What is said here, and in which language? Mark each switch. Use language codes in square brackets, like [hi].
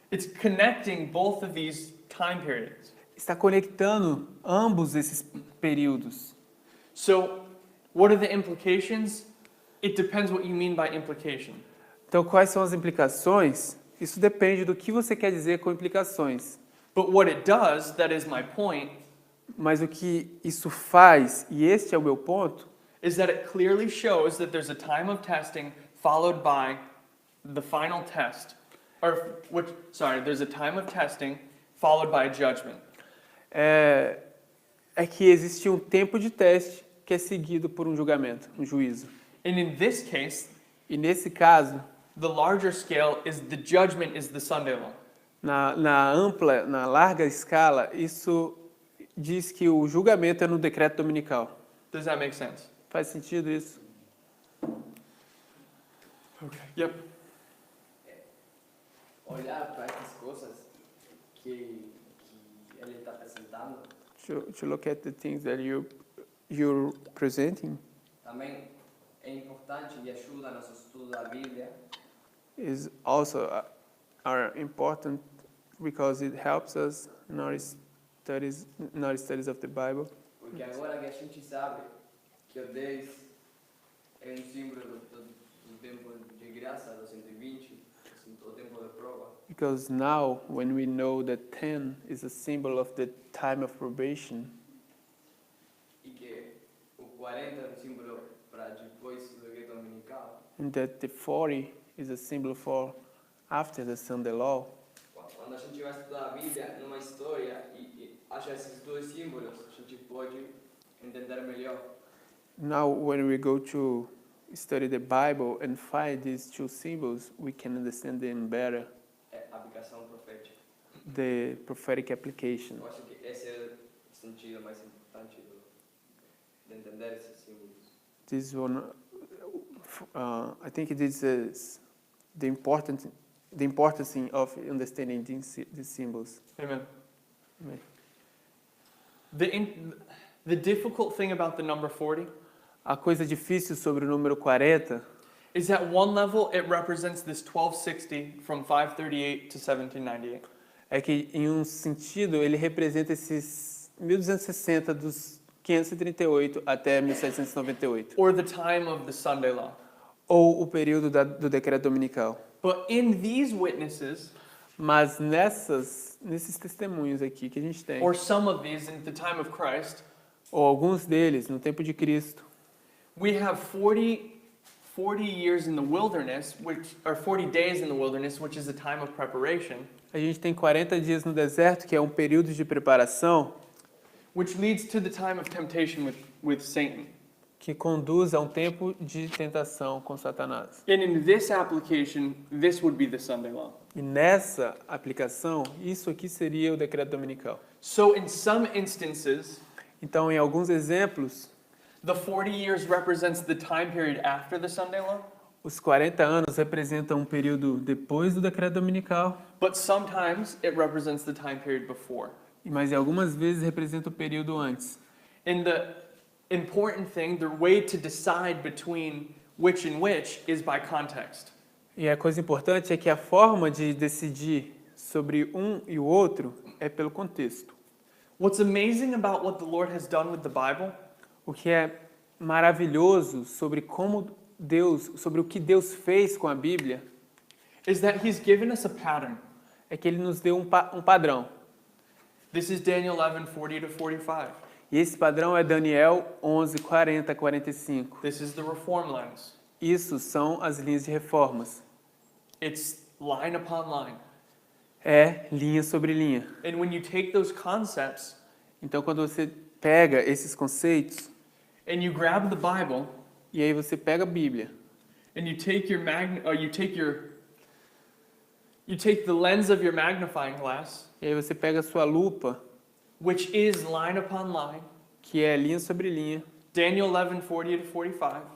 [en] It's connecting both of these time periods. [pt] Está conectando ambos esses períodos. [en] So, what are the implications? It depends what you mean by implication. [pt] Então, quais são as implicações? Isso depende do que você quer dizer com implicações. [en] But what it does, that is my point, [pt] Mas o que isso faz, e este é o meu ponto, [en] is that it clearly shows that there's a time of testing followed by the final test. There's a time of testing followed by a judgment. [pt] é que existe um tempo de teste que é seguido por um julgamento, um juízo. [en] And in this case, [pt] E nesse caso, [en] the larger scale is the judgment is the Sunday law. [pt] na larga escala, isso diz que o julgamento é no decreto dominical. [en] Does that make sense? [pt] Faz sentido isso? [en] Okay. Yep. [pt] Olhar para essas coisas que ele está apresentando, [en] To look at the things that you're presenting [pt] também é importante e ajuda nosso estudo da Bíblia, [en] is also are important because it helps us in our studies of the Bible. [pt] porque agora que a gente sabe que o 10 é um símbolo do tempo de graça, do 120, o tempo de prova, [en] Because now, when we know that 10 is a symbol of the time of probation, [pt] e que o 40 é um símbolo para depois do decreto dominical, [en] and that the 40 is a symbol for after the Sunday law, [pt] quando a gente vai estudar a Bíblia numa história e acha esses dois símbolos, a gente pode entender melhor. [en] now when we go to study the Bible and find these two symbols, we can understand them better, [pt] É a aplicação profética. [en] the prophetic application. [pt] Eu acho que esse é o sentido mais importante de entender esses símbolos. [en] This one, I think this is the importance of understanding these symbols. Amen. Amen. The difficult thing about the number 40 [pt] A coisa difícil sobre o número 40 [en] is that one level it represents this 1260 from 538 to 1798. [pt] É que, em um sentido, ele representa esses 1260 dos 538 até 1798, [en] Or the time of the Sunday law. [pt] ou o período do decreto dominical. [en] But in these witnesses, [pt] Mas nesses testemunhos aqui que a gente tem, [en] or some of these in the time of Christ, [pt] ou alguns deles no tempo de Cristo, [en] we have 40 years in the wilderness, or 40 days in the wilderness, which is a time of preparation, [pt] a gente tem 40 dias no deserto, que é um período de preparação, [en] which leads to the time of temptation with Satan. [pt] que conduz a um tempo de tentação com Satanás. [en] And in this application, this would be the Sunday law. [pt] E nessa aplicação, isso aqui seria o decreto dominical. [en] So in some instances, [pt] Então, em alguns exemplos, [en] the 40 years represents the time period after the Sunday law, [pt] os 40 anos representam um período depois do decreto dominical, [en] but sometimes it represents the time period before. [pt] mas em algumas vezes representa o período antes. [en] And the important thing, the way to decide between which and which is by context. [pt] E a coisa importante é que a forma de decidir sobre um e o outro é pelo contexto. [en] What's amazing about what the Lord has done with the Bible [pt] O que é maravilhoso sobre sobre o que Deus fez com a Bíblia, [en] is that He's given us a pattern. [pt] é que Ele nos deu um padrão. [en] This is Daniel 11:40 to 45. [pt] E esse padrão é Daniel 11, 40, 45. [en] This is the reform lines. [pt] Isso são as linhas de reformas. [en] It's line upon line. [pt] É linha sobre linha. [en] And when you take those concepts [pt] Então, quando você pega esses conceitos, [en] and you grab the Bible [pt] e aí você pega a Bíblia, [en] and you take the lens of your magnifying glass, [pt] e aí você pega a sua lupa, [en] which is line upon line, [pt] que é linha sobre linha, [en] Daniel 11:40 to 45,